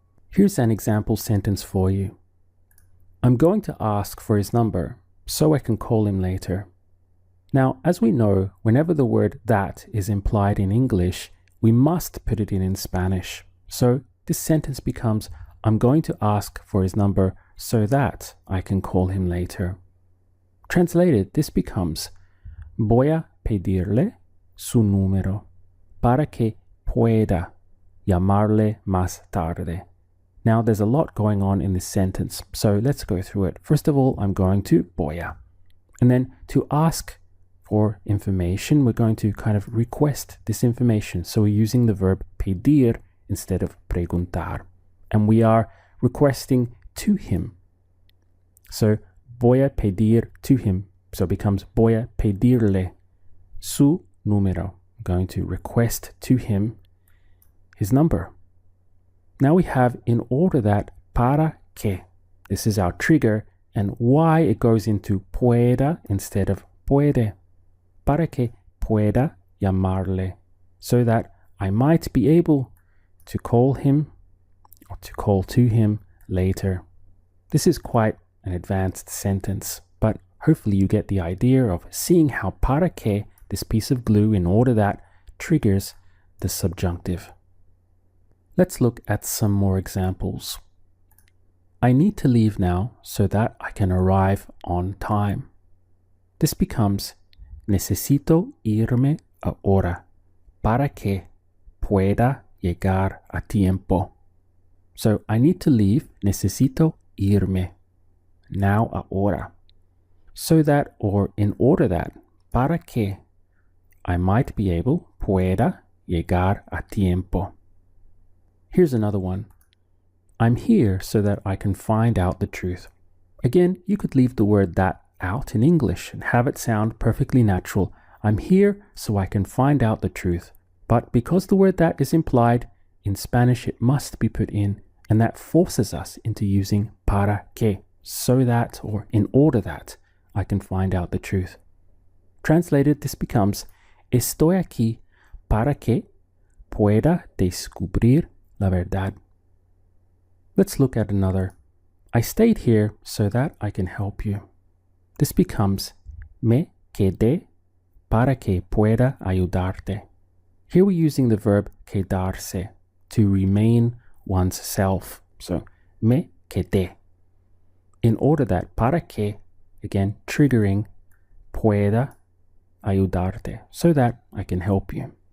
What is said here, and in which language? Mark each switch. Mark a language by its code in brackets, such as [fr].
[en] Here's an example sentence for you. I'm going to ask for his number so I can call him later. Now, as we know, whenever the word that is implied in English, we must put it in Spanish. So this sentence becomes, I'm going to ask for his number so that I can call him later. Translated, this becomes, [es] voy a pedirle su número para que pueda llamarle más tarde. [en] Now, there's a lot going on in this sentence, so let's go through it. First of all, I'm going to [es] voy a. [en] And then to ask for information, we're going to kind of request this information. So we're using the verb pedir instead of preguntar. And we are requesting to him. So [es] voy a pedir [en] to him. So it becomes [es] voy a pedirle su número. [en] I'm going to request to him his number. Now we have in order that [es] para que. [en] This is our trigger and why it goes into pueda instead of puede. [es] Para que pueda llamarle. [en] So that I might be able to call him or to call to him later. This is quite an advanced sentence, but hopefully you get the idea of seeing how [es] para que, [en] this piece of glue, in order that, triggers the subjunctive. Let's look at some more examples. I need to leave now so that I can arrive on time. This becomes [es] necesito irme ahora para que pueda llegar a tiempo. [en] So I need to leave, [es] necesito irme, [en] now [es] ahora, [en] so that, or in order that, [es] para que [en] I might be able, [es] pueda llegar a tiempo. [en] Here's another one. I'm here so that I can find out the truth. Again, you could leave the word that out in English and have it sound perfectly natural. I'm here so I can find out the truth. But because the word that is implied, in Spanish it must be put in, and that forces us into using [es] para que, [en] so that, or in order that, I can find out the truth. Translated, this becomes, [es] estoy aquí para que pueda descubrir la verdad. [en] Let's look at another. I stayed here so that I can help you. This becomes, [es] me quedé para que pueda ayudarte. [en] Here we're using the verb quedarse, to remain one's self. So, [es] me quedé. [en] In order that, [es] para que, [en] again, triggering, [es] pueda ayudarte, [en] so that I can help you.